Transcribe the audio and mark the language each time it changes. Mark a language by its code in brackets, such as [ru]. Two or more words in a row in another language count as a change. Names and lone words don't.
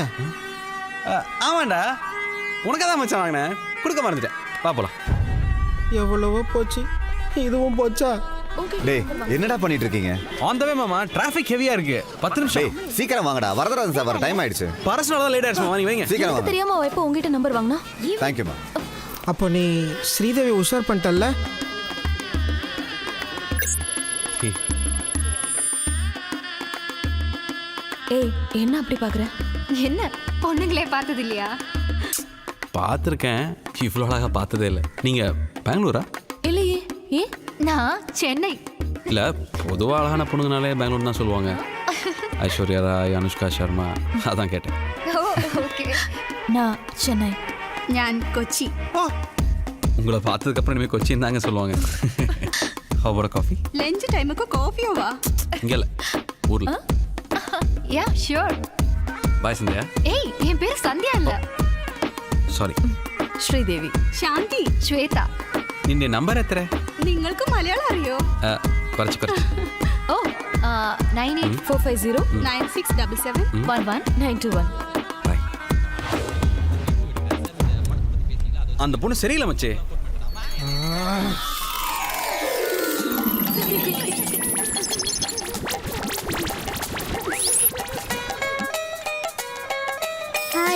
[ta] ஆமாண்டா, உனக்கு தான் மச்சான் வாங்கினேன், கொடுக்க மறந்துட்டேன். பாப்பலாம். எவ்வளவோ போச்சு, இதுவும் போச்சா? டேய் என்னடா பண்ணிட்டு இருக்கீங்க? [en] on the way [ta] மாமா, டிராஃபிக் ஹெவியா இருக்கு. 10 நிமிஷம். டேய் சீக்கிரம் வாங்கடா, வரதராஜன் சார் வர டைம் ஆயிடுச்சு. பர்சனலா தான் லேட் ஆயிடுச்சு மாமா, நீ வைங்க. சீக்கிரம் எனக்கு வாங்க. தெரியாம அவ எப்போ உங்ககிட்ட நம்பர் வாங்கினா? [en] Thank you மா. [ta] அப்போ நீ ஸ்ரீதேவி உஷார் பண்ணிட்டல்ல? ஏய் என்ன அப்படி பாக்குற? என்ன பொண்ணுங்களே பார்த்தது இல்லையா? பார்த்துருக்கேன், இவ்வளோ அழகாக பார்த்ததே இல்லை. நீங்கள் பெங்களூரா? இல்லையே. ஏ நான் சென்னை. இல்லை, பொதுவாக அழகான பொண்ணுங்கனாலே பெங்களூர் தான் சொல்லுவாங்க. ஐஸ்வர்யா ராய், அனுஷ்கா சர்மா, அதான் கேட்டேன். ஓ ஓகே. நான் சென்னை. [ml] ഞാൻ കൊച്ചി. [ta] உங்களை பார்த்ததுக்கப்புறம் இனிமேல் கொச்சின் தாங்க சொல்லுவாங்க. ஹவரோட காஃபி [ml] ലഞ്ച് ടൈമൊക്കെ കോഫിയോവാ? [ta] இங்கே இல்லை, ஊரில். [en] ya sure. [ta] பாய் சந்தியா. ഏയ് என் பேர் சந்தியா இல்ல. சாரி. ஸ்ரீதேவி. [ml] ശാന്തി. ശ്വേത. നിന്റെ നമ്പർ എത്ര? നിങ്ങൾക്ക് മലയാളം അറിയോ? കുറച്ച്. [ta] ஓ 98450 9677 11921. பாய். அந்த பொண்ணு சரியில்லை மச்சே. ஹாய்.